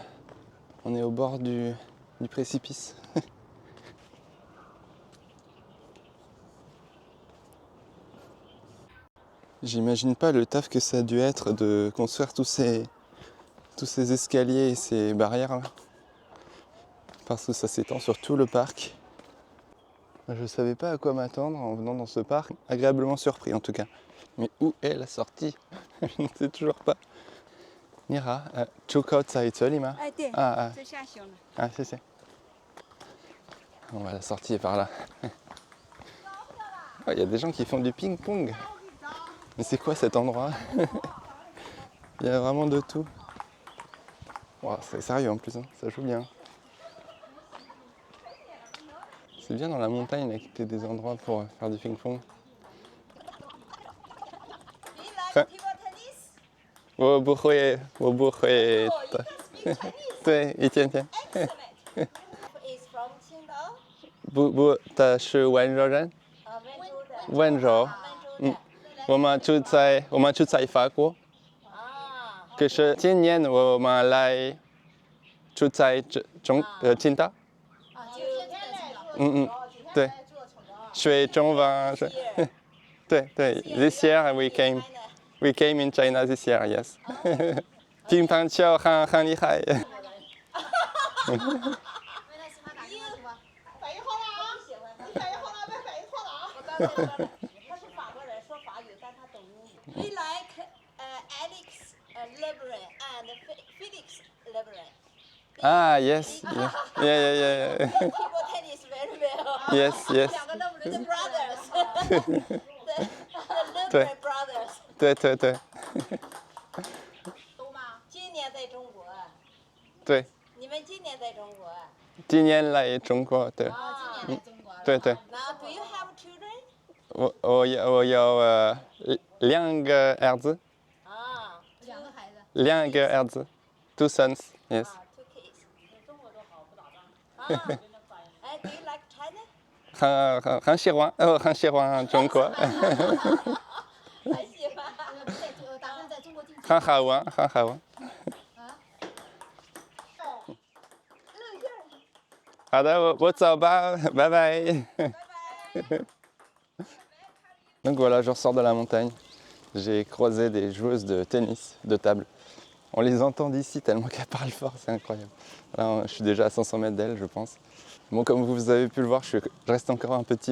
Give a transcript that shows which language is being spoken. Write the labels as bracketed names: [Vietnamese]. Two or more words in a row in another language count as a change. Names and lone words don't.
[French] On est au bord du précipice. J'imagine pas le taf que ça a dû être de construire tous ces escaliers et ces barrières là. Parce que ça s'étend sur tout le parc. Je savais pas à quoi m'attendre en venant dans ce parc. Agréablement surpris en tout cas. Mais où est la sortie? Je ne sais toujours pas. [Chinese] Mira, tu 靠在这里吗？对，啊这下行了。 [French] 啊，谢谢。Bon, bah, la sortie est par là. Oh, il y a des gens qui font du ping-pong. Mais c'est quoi cet endroit? Il y a vraiment de tout. Wow, c'est sérieux en plus, hein, ça joue bien. C'est bien dans la montagne là, qu'il y ait des endroits pour faire du ping-pong. [Chinese] 我不会的。对，一天天。不，他是温柔人。温柔。我们住在法国。可是今年我们来住在青岛。对。学中文。 [English] 对。This year we came in China this year, yes. [Chinese] 乒乓球很厉害。反应好了啊！反应好了，别反应错了啊！他是法国人，说法语，但他懂英语。 [English] We like Alex Lebrun and Felix Lebrun. Ah, yes. Yeah. Table tennis very well. Yes. 两个 Lebrun brothers. The Lebrun brothers. [Chinese] 对。懂吗？今年在中国。对。你们今年在中国？今年来中国，对。今年在中国。对。 [English] Now, do you have children? [Chinese] 我有两个儿子。啊，两个孩子。两个儿子 [English] ，two sons, yes. Two kids. [Chinese] 中国多好，不打仗。哎 ， [English] Do you like China? [Chinese] 很喜欢中国。很喜欢。打算在中国定居。很好玩。好的，我走吧， [French] 拜拜。Donc voilà, je ressors de la montagne. j'ai croisé des joueuses de tennis de table. On les entend d'ici tellement qu'elles parlent fort, c'est incroyable. Là, je suis déjà à 500 mètres d'elles, je pense. Bon, comme vous avez pu le voir, je reste encore un peu timide.